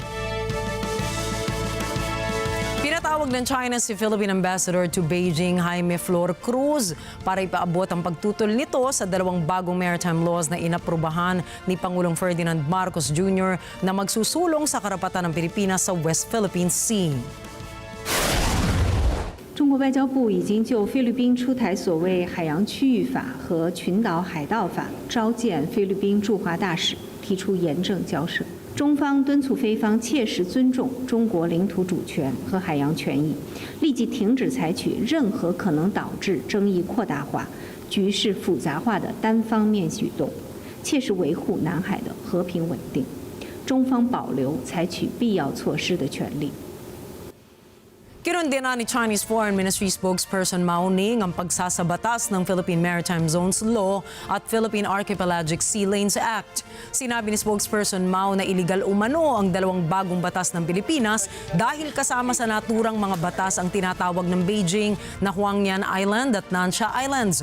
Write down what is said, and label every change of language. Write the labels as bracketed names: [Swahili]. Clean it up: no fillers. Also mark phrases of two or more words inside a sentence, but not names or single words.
[Filipino] Pinatawag ng China si [English] Philippine Ambassador to Beijing, [Filipino] Jaime Flor Cruz, para ipaabot ang pagtutol nito sa dalawang bagong [English] maritime laws [Filipino] na inaprubahan ni Pangulong Ferdinand Marcos Jr. na magsusulong sa karapatan ng Pilipinas sa West Philippine Sea. [Chinese] 中国外交部已经就菲律宾出台所谓海洋区域法和群岛海盗法召见菲律宾驻华大使，提出严正交涉。中方敦促菲方切实尊重中国领土主权和海洋权益，立即停止采取任何可能导致争议扩大化、局势复杂化的单方面举动，切实维护南海的和平稳定。中方保留采取必要措施的权利。 [Filipino] Kinundena ni [English] Chinese Foreign Ministry spokesperson [Filipino] Mao Ning ang pagsasabatas ng Philippine Maritime Zones Law at Philippine Archipelagic Sea Lanes Act. Sinabi ni spokesperson Mao na iligal umano ang dalawang bagong batas ng Pilipinas dahil kasama sa naturang mga batas ang tinatawag ng Beijing na Huangyan Island at Nansha Islands.